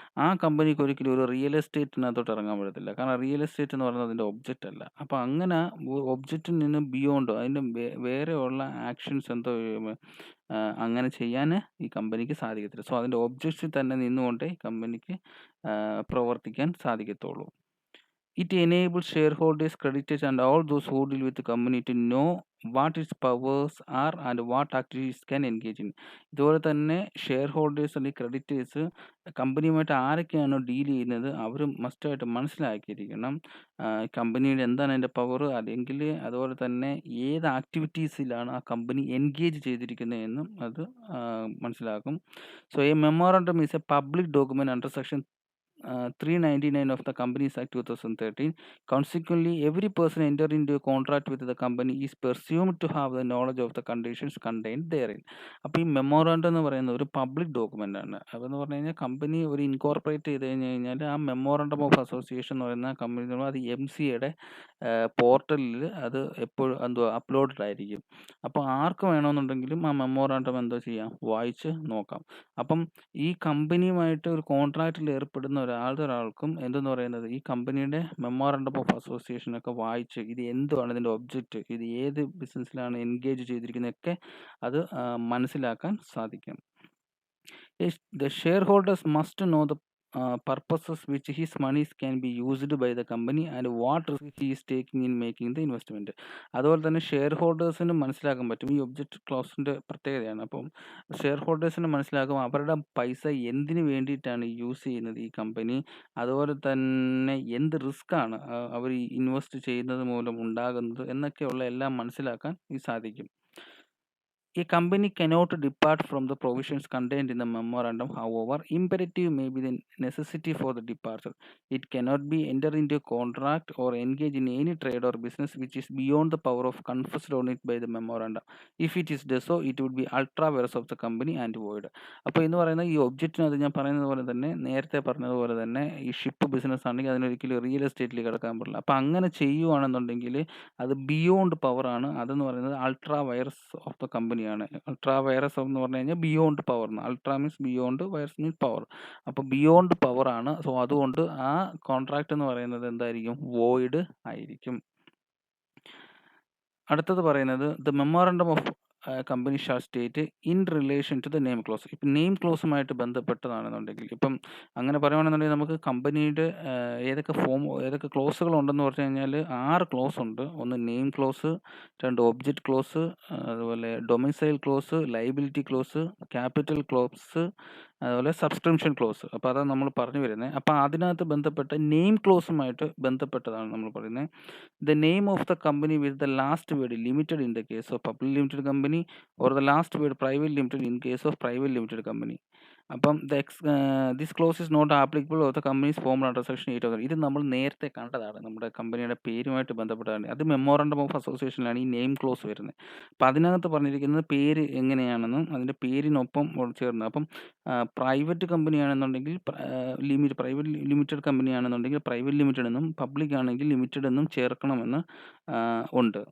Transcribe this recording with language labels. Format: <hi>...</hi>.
<ml>ആ കമ്പനിക്ക് ഒരിക്കലും ഒരു റിയൽ എസ്റ്റേറ്റിനകത്തോട്ട് ഇറങ്ങാൻ പറ്റത്തില്ല. കാരണം റിയൽ എസ്റ്റേറ്റ് എന്ന് പറയുന്നത് അതിൻ്റെ ഒബ്ജക്റ്റ് അല്ല. അപ്പോൾ അങ്ങനെ ഒബ്ജക്റ്റിൽ നിന്ന് ബിയോണ്ട് അതിൻ്റെ വേറെയുള്ള ആക്ഷൻസ് എന്തോ അങ്ങനെ ചെയ്യാൻ ഈ കമ്പനിക്ക് സാധിക്കത്തില്ല. സോ അതിൻ്റെ ഒബ്ജക്റ്റിൽ തന്നെ നിന്നുകൊണ്ടേ ഈ കമ്പനിക്ക് പ്രവർത്തിക്കാൻ സാധിക്കത്തുള്ളൂ.</ml> <en>It enables shareholders, creditors, and all those who deal with the company to know what its powers are and what activities can engage in.</en> <ml>ഇതുപോലെ തന്നെ ഷെയർ ഹോൾഡേഴ്സ് അല്ലെങ്കിൽ ക്രെഡിറ്റേഴ്സ് കമ്പനിയുമായിട്ട് ആരൊക്കെയാണോ ഡീൽ ചെയ്യുന്നത് അവർ മസ്റ്റായിട്ട് മനസ്സിലാക്കിയിരിക്കണം കമ്പനിയുടെ എന്താണ് അതിൻ്റെ പവർ, അല്ലെങ്കിൽ അതുപോലെ തന്നെ ഏത് ആക്ടിവിറ്റീസിലാണ് ആ കമ്പനി എൻഗേജ് ചെയ്തിരിക്കുന്നത് എന്നും അത് മനസ്സിലാക്കും.</ml> <en>So a memorandum is a public document under section 399 of the Companies Act 2013. Consequently, every person entering into a contract with the company is presumed to have the knowledge of the conditions contained therein.</en> <ml>അപ്പോൾ ഈ memorandum എന്ന് പറയുന്നത് ഒരു public document ആണ്. അതെന്ന് പറഞ്ഞു കഴിഞ്ഞാൽ company ഒരു ഇൻകോർപ്പറേറ്റ് ചെയ്ത് കഴിഞ്ഞ് കഴിഞ്ഞാൽ ആ മെമ്മോറാണ്ടം ഓഫ് അസോസിയേഷൻ എന്ന് പറയുന്ന കമ്പനി അത് MCAയുടെ പോർട്ടലിൽ അത് എപ്പോഴും എന്തോ അപ്ലോഡഡ് ആയിരിക്കും. അപ്പോൾ ആർക്ക് വേണമെന്നുണ്ടെങ്കിലും ആ മെമ്മോറാണ്ടം എന്തോ ചെയ്യാം, വായിച്ച് നോക്കാം. അപ്പം ഈ കമ്പനിയുമായിട്ട് ഒരു കോൺട്രാക്റ്റിൽ ഏർപ്പെടുന്ന ഒരാൾക്കും എന്തെന്ന് പറയുന്നത് ഈ കമ്പനിയുടെ മെമ്മോറണ്ടം ഓഫ് അസോസിയേഷൻ ഒക്കെ വായിച്ച് ഇത് എന്തുവാണ് ഇതിൻ്റെ ഒബ്ജക്റ്റ്, ഇത് ഏത് ബിസിനസ്സിലാണ് എൻഗേജ് ചെയ്തിരിക്കുന്നതൊക്കെ അത് മനസ്സിലാക്കാൻ സാധിക്കും.</ml> <en>The shareholders must know the purposes which his monies can be used by the company and what risk he is taking in making the investment.</en> <ml>അതുപോലെ തന്നെ ഷെയർ ഹോൾഡേഴ്സിന് മനസ്സിലാക്കാൻ പറ്റും. ഈ ഒബ്ജക്റ്റ് ക്ലോസിൻ്റെ പ്രത്യേകതയാണ്. അപ്പം ഷെയർ ഹോൾഡേഴ്സിന് മനസ്സിലാക്കും അവരുടെ പൈസ എന്തിനു വേണ്ടിയിട്ടാണ് യൂസ് ചെയ്യുന്നത് ഈ കമ്പനി, അതുപോലെ തന്നെ എന്ത് റിസ്ക്കാണ് അവർ ഇൻവെസ്റ്റ് ചെയ്യുന്നത് മൂലം ഉണ്ടാകുന്നത് എന്നൊക്കെയുള്ള എല്ലാം മനസ്സിലാക്കാൻ സാധിക്കും.</ml> <en>A company cannot depart from the provisions contained in the memorandum. However, imperative may be the necessity for the departure. It cannot be entered into a contract or engage in any trade or business which is beyond the power of conferred on it by the memorandum. If it is so, it would be ultra vires of the company and void.</en> <ml>അപ്പോൾ എന്ന് പറയുന്നത് ഈ ഒബ്ജക്റ്റിനകത്ത് ഞാൻ പറയുന്നത് പോലെ തന്നെ നേരത്തെ പറഞ്ഞതുപോലെ തന്നെ ഈ ഷിപ്പ് ബിസിനസ് ആണെങ്കിൽ അതിനൊരിക്കലും റിയൽ എസ്റ്റേറ്റിൽ കിടക്കാൻ പാടില്ല. അപ്പോൾ അങ്ങനെ ചെയ്യുവാണെന്നുണ്ടെങ്കിൽ അത് ബിയോണ്ട് പവറാണ്. അതെന്ന് പറയുന്നത് അൾട്രാ വൈറസ് ഓഫ് ദ കമ്പനിയാണ്. അൾട്രാ വൈറസ് എന്ന് പറഞ്ഞു കഴിഞ്ഞാൽ beyond power.</ml> <en>Ultra means beyond, vires means power.</en> <ml>അപ്പോൾ ബിയോണ്ട് പവറാണ്. സോ അതുകൊണ്ട് ആ കോൺട്രാക്റ്റ് എന്ന് പറയുന്നത് എന്തായിരിക്കും, വോയിഡ് ആയിരിക്കും. അടുത്തത് പറയുന്നത്</ml> <en>The memorandum of company shall state in relation to the name clause.</en> <ml>ഇപ്പം നെയിം ക്ലോസുമായിട്ട് ബന്ധപ്പെട്ടതാണെന്നുണ്ടെങ്കിൽ, ഇപ്പം അങ്ങനെ പറയുകയാണെന്നുണ്ടെങ്കിൽ നമുക്ക് കമ്പനിയുടെ ഏതൊക്കെ ക്ലോസുകൾ ഉണ്ടെന്ന് പറഞ്ഞു കഴിഞ്ഞാൽ 6 ക്ലോസ് ഉണ്ട്. ഒന്ന് നെയിം ക്ലോസ്, 2 ഒബ്ജക്റ്റ് ക്ലോസ്, അതുപോലെ domicile close, liability close, capital close, അതുപോലെ സബ്സ്ക്രിപ്ഷൻ ക്ലോസ്. അപ്പോൾ അതാണ് നമ്മൾ പറഞ്ഞു വരുന്നത്. അപ്പോൾ അതിനകത്ത് ബന്ധപ്പെട്ട നെയിം ക്ലോസുമായിട്ട് ബന്ധപ്പെട്ടതാണ് നമ്മൾ പറയുന്നത്.</ml> <en>The name of the company with the last word limited in the case of public limited company, or the last word private limited in case of private limited company. അപ്പം this clause is not applicable of the companies form under section 8.</en> <ml>ഇത് നമ്മൾ നേരത്തെ കണ്ടതാണ്, നമ്മുടെ കമ്പനിയുടെ പേരുമായിട്ട് ബന്ധപ്പെട്ടതാണ്. അത് memorandum of അസോസിയേഷനിലാണ് ഈ നെയിം ക്ലോസ് വരുന്നത്. അപ്പം അതിനകത്ത് പറഞ്ഞിരിക്കുന്നത് പേര് എങ്ങനെയാണെന്നും അതിൻ്റെ പേരിനൊപ്പം ചേർന്ന്. അപ്പം private കമ്പനിയാണെന്നുണ്ടെങ്കിൽ private limited കമ്പനിയാണെന്നുണ്ടെങ്കിൽ private limited എന്നും, പബ്ലിക് ആണെങ്കിൽ ലിമിറ്റഡ് എന്നും ചേർക്കണമെന്ന് ഉണ്ട്.</ml>